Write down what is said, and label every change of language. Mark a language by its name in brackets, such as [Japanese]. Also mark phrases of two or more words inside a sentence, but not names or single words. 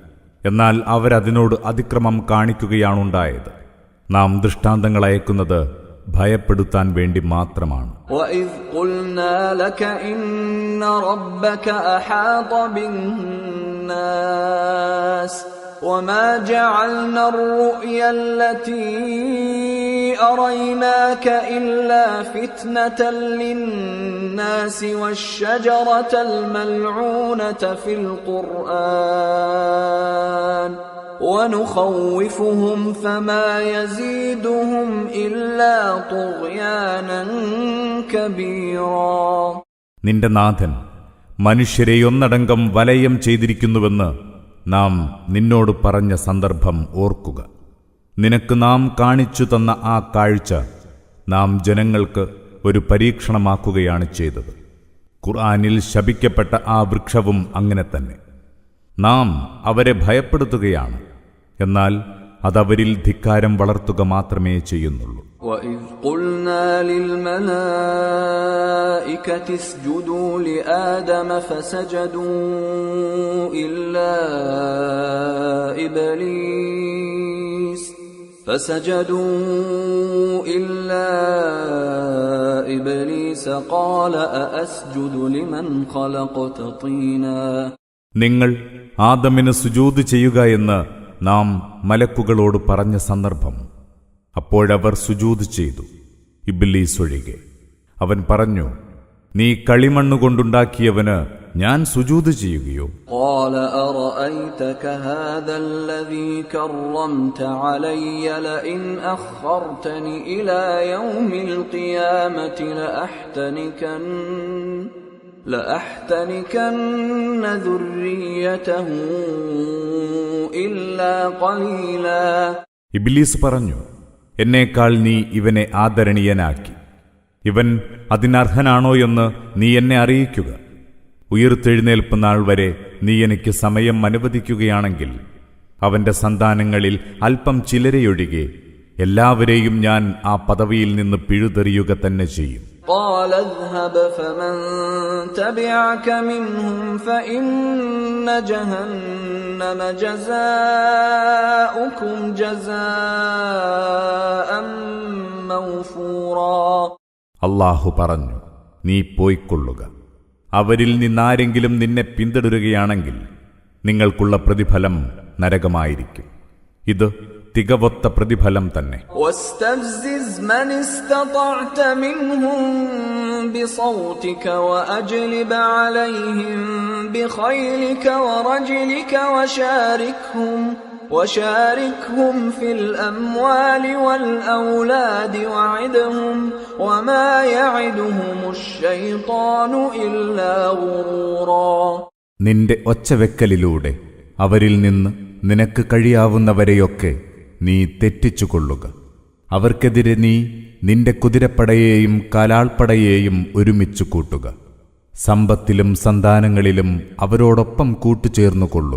[Malayalam] എന്നാൽ അവരതിനോട് അതിക്രമം കാണിക്കുകയാണുണ്ടായത്. നാം ദൃഷ്ടാന്തങ്ങൾ അയക്കുന്നത് ഭയപ്പെടുത്താൻ വേണ്ടി മാത്രമാണ്. [Arabic] وَإِذْ قُلْنَا لَكَ إِنَّ رَبَّكَ أَحَاطَ بِالنَّاسِ وَمَا جَعَلْنَا الرُّؤْيَا الَّتِي أَرَيْنَاكَ إِلَّا فِتْنَةً لِلنَّاسِ وَالشَّجَرَةَ الْمَلْعُونَةَ فِي الْقُرْآنِ وَنُخَوِّفُهُمْ فَمَا يَزِيدُهُمْ إِلَّا طُغْيَانًا كَبِيرًا. [Malayalam] നിന്റെ നാഥൻ മനുഷ്യരെ ഒന്നടങ്കം വലയം ചെയ്തിരിക്കുന്നുവെന്ന് നാം നിന്നോട് പറഞ്ഞ സന്ദർഭം ഓർക്കുക. നിനക്ക് നാം കാണിച്ചു തന്ന ആ കാഴ്ച നാം ജനങ്ങൾക്ക് ഒരു പരീക്ഷണമാക്കുകയാണ് ചെയ്തത്. ഖുർആനിൽ ശപിക്കപ്പെട്ട ആ വൃക്ഷവും അങ്ങനെ തന്നെ. നാം അവരെ ഭയപ്പെടുത്തുകയാണ്, എന്നാൽ അതവരിൽ ധിക്കാരം വളർത്തുക മാത്രമേ ചെയ്യുന്നുള്ളൂ. [Arabic] وَإِذْ قُلْنَا لِلْمَلَائِكَةِ اسْجُدُوا لِآدَمَ فَسَجَدُوا إِلَّا إِبْلِيسَ قَالَ أَأَسْجُدُ لِمَنْ خَلَقْتَ طِينًا. [Malayalam] നിങ്ങൾ ആദമിന് സുജൂദ് ചെയ്യുക എന്ന് നാം മലക്കുകളോട് പറഞ്ഞ സന്ദർഭം. അപ്പോഴവർ സുജൂദ് ചെയ്തു, ഇബ്ലീസ് ഒഴികെ. അവൻ പറഞ്ഞു, നീ കളിമണ്ണുകൊണ്ടുണ്ടാക്കിയവന് ഞാൻ സുജൂദ് ചെയ്യുകയോ? [Arabic] قال أرأيتك هذا الذي كرمت علي لئن أخرتني إلى يوم القيامة لأحتنكن ذريته إلا قليلا. [Malayalam] ഇബ്ലീസ് പറഞ്ഞു, എന്നേക്കാൾ നീ ഇവനെ ആദരണീയനാക്കി. ഇവൻ അതിനർഹനാണോ എന്ന് നീ എന്നെ അറിയിക്കുക. ഉയിർത്തെഴുന്നേൽപ്പ് നാൾ വരെ നീ എനിക്ക് സമയം അനുവദിക്കുകയാണെങ്കിൽ അവന്റെ സന്താനങ്ങളിൽ അല്പം ചിലരെയൊഴികെ എല്ലാവരെയും ഞാൻ ആ പദവിയിൽ നിന്ന് പിഴുതെറിയുക തന്നെ ചെയ്യും. [Arabic] قال اذهب فمن تبعك منهم فإن جهنم جزاؤكم جزاء موفورا. [Malayalam] അല്ലാഹു പറഞ്ഞു, നീ പോയിക്കൊള്ളുക. അവരിൽ നിന്നാരെങ്കിലും നിന്നെ പിന്തുടരുകയാണെങ്കിൽ നിങ്ങൾക്കുള്ള പ്രതിഫലം നരകമായിരിക്കും. ഇത് തികവൊത്ത പ്രതിഫലം തന്നെ. [Arabic] واستفزز من استطعت منهم بصوتك وأجلب عليهم بخيلك ورجلك وشاركهم في الأموال والأولاد وعدهم وما يعدهم الشيطان إلا غرورا. [Malayalam] നിന്റെ ഒച്ചവെക്കലിലൂടെ അവരിൽ നിന്ന് നിനക്ക് കഴിയാവുന്നവരെയൊക്കെ നീ തെറ്റിച്ചുകൊള്ളുക. അവർക്കെതിരെ നീ നിന്റെ കുതിരപ്പടയെയും കാലാൾപ്പടയെയും ഒരുമിച്ചു കൂട്ടുക. സമ്പത്തിലും സന്താനങ്ങളിലും അവരോടൊപ്പം കൂട്ടുചേർന്നുകൊള്ളുക.